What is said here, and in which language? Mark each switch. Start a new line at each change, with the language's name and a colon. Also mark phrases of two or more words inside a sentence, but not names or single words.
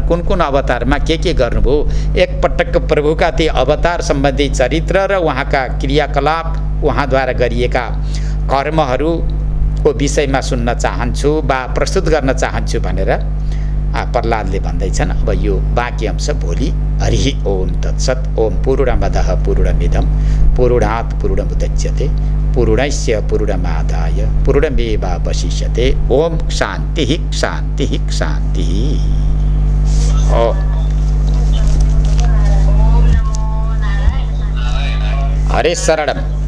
Nepali: कुन कुन अवतारमा के गर्नुभयो, एकपटक प्रभुका ती अवतार सम्बन्धी चरित्र र उहाँका क्रियाकलाप, उहाँद्वारा गरिएका कर्महरूको विषयमा सुन्न चाहन्छु वा प्रस्तुत गर्न चाहन्छु भनेर प्रहलादले भन्दैछन्। अब यो बाँकी अंश भोलि।
Sanskrit: हरि ओम तत्सत्। ओम पूर्णमदः पूर्णमिदं पूर्णात् पूर्णमुदच्यते पूर्णस्य पूर्णमादाय पूर्णमेवावशिष्यते। ओम शान्तिः शान्तिः शान्तिः। हरे शरणम्।